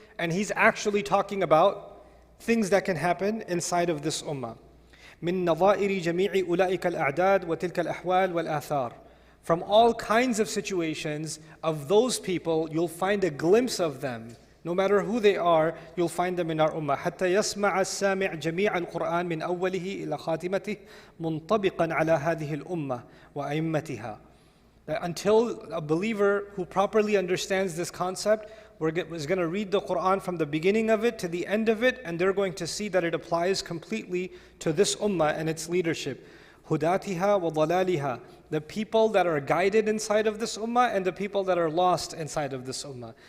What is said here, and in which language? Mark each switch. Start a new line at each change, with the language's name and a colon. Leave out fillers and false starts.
English: And He's actually talking about things that can happen inside of this ummah.
Arabic: مِن نَظَائِرِ جَمِيعِ أُولَئِكَ الْأَعْدَادِ وَتِلْكَ الْأَحْوَالِ وَالْآثَارِ.
English: From all kinds of situations of those people, you'll find a glimpse of them. No matter who they are, you'll find them in our ummah.
Arabic: حتى يسمع السامع جميع القرآن من أوله إلى خاتمته منطبقا على هذه الأمة وأئمتها.
English: Until a believer who properly understands this concept is going to read the Quran from the beginning of it to the end of it, and they're going to see that it applies completely to this ummah and its leadership.
Arabic: هُدَاتِهَا وَضَلَالِهَا.
English: The people that are guided inside of this ummah and the people that are lost inside of this ummah.